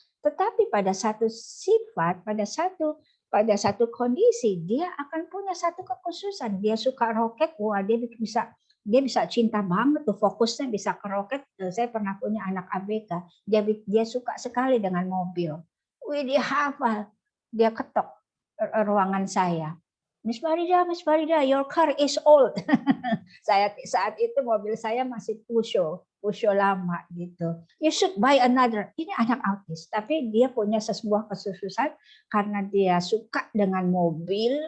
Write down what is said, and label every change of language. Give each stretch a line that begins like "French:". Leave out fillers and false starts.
Indonesian: Tetapi pada satu sifat, pada satu kondisi dia akan punya satu kekhususan. Dia suka roket, wah dia bisa cinta banget tuh, fokusnya bisa ke roket. Saya pernah punya anak ABK, dia suka sekali dengan mobil. Wih, dia hafal, dia ketok ruangan saya.
English: Miss Farida, your car is old.
Indonesian: Saat itu mobil saya masih Peugeot lama gitu.
English: You should buy another.
Indonesian: Ini anak autis, tapi dia punya sebuah kesusahan karena dia suka dengan mobil.